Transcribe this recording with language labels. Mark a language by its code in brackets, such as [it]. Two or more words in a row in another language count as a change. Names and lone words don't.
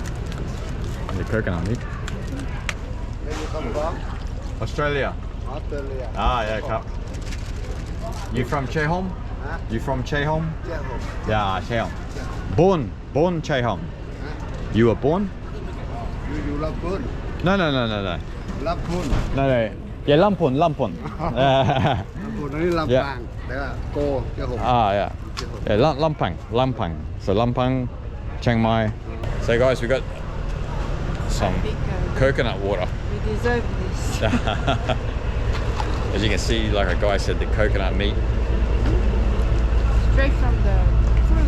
[en] The coconut meat. Where you come from? Australia. Australia. Ah, yeah, cup. You from Chehom? Huh? You from Chehom? Chehom. Yeah, Chehom. Born Chehom. You were born? You Lampang. No. Lampang. No. Yeah, Lampang. [th] Lampang นี่ลำปางแล้วโกเจ้าหง [en] Ah, yeah. Yeah, Lampang. So Lampang, Chiang Mai. So guys, we got some coconut water. We deserve this. As you can see, like a guy said, the coconut meat. Straight from the fruit.